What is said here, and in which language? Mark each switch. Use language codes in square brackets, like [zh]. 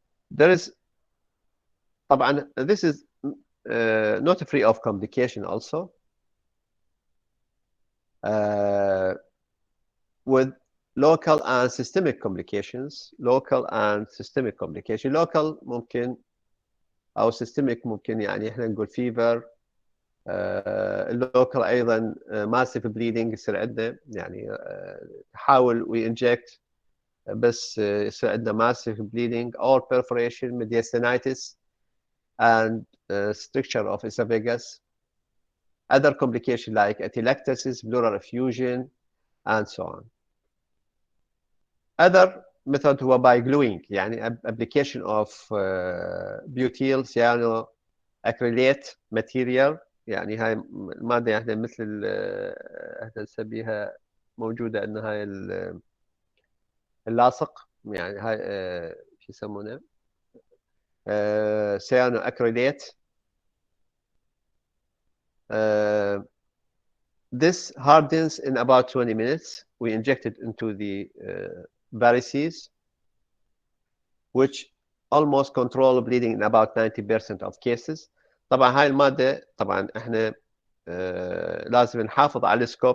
[en] There is [ar] طبعا [en] this is not free of complication also. With local and systemic complications. [ar] Local ممكن أو systemic ممكن يعني إحنا نقول fever. اللوكال أيضا [en] massive bleeding [ar] يصير عندنا يعني نحاول [en] we inject [ar] بس يصير عندنا [en] massive bleeding or perforation mediastinitis and stricture of esophagus. Other complications like atelectasis, pleural effusion, and so on. Other method [ar] هو [en] by gluing [ar] يعني [en] application of butyl cyanoacrylate material [ar] يعني هاي المادة يعني مثل احنا نسميها موجودة عندنا هاي اللاصق يعني هاي شو يسمونه cyanoacrylate. [en] This hardens in about 20 minutes. We inject it into the varices, which almost control bleeding in about 90% of cases. [ar] طبعا هاي المادة طبعا احنا لازم نحافظ على السكوب.